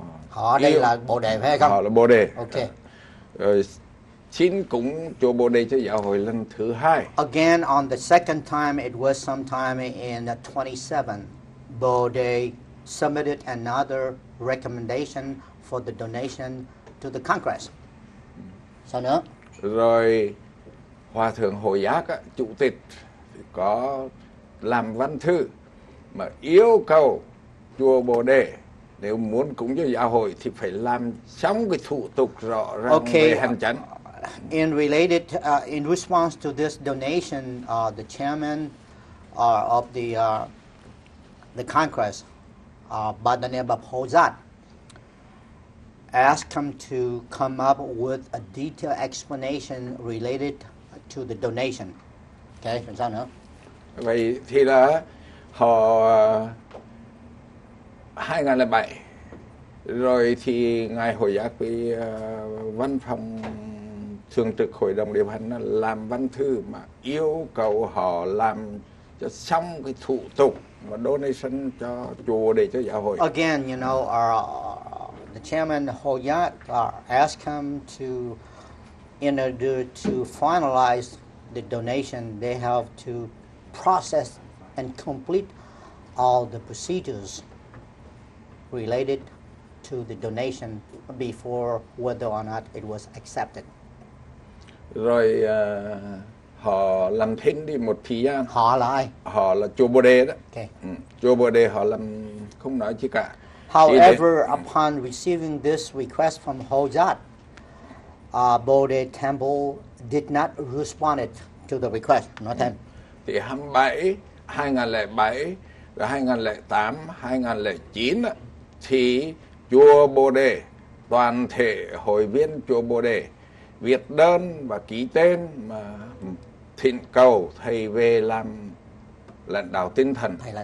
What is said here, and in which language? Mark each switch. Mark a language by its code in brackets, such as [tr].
[vi] Họ đây là Bồ Đề phải không? Họ là Bồ Đề. [en] Okay. [vi] Rồi xin cúng chùa Bồ Đề cho giáo hội lần thứ hai. [en] Again, on the second time, it was sometime in 27. Bồ Đề submitted another recommendation for the donation to the Congress. [vi] Sao nữa? Rồi Hòa thượng Hội Giác, chủ tịch, có làm văn thư mà yêu cầu chùa Bồ Đề nếu muốn cúng cho giáo hội thì phải làm xong cái thủ tục rõ ràng về hành chánh. [en] In response to this donation, the chairman of the Congress, by the name of Hozat, asked him to come up with a detailed explanation related to the donation. [vi] Okay, sao nữa? Vậy thì là họ 2007 rồi thì ngài Hội Giác với văn phòng thường trực hội đồng điều hành làm văn thư mà yêu cầu họ làm cho xong cái thủ tục mà donation cho chùa để cho giáo hội. [en] Again, you know, the chairman Hoyat asked him to, in order to finalize the donation, they have to process and complete all the procedures related to the donation before whether or not it was accepted. [vi] Rồi họ làm thinh đi một thời gian. Họ là ai? Họ là chùa Bồ Đề đó. [en] Okay. [vi] Chùa Bồ Đề họ làm không nói chi cả. [en] However, upon receiving this request from Hojat, Bodhi Temple did not respond to the request. [vi] Nói thêm. Thì 2007, rồi 2008, 2009 thì chùa Bồ Đề, toàn thể hội viên chùa Bồ Đề viết đơn và ký tên mà thỉnh cầu thầy về làm lãnh đạo tinh thần.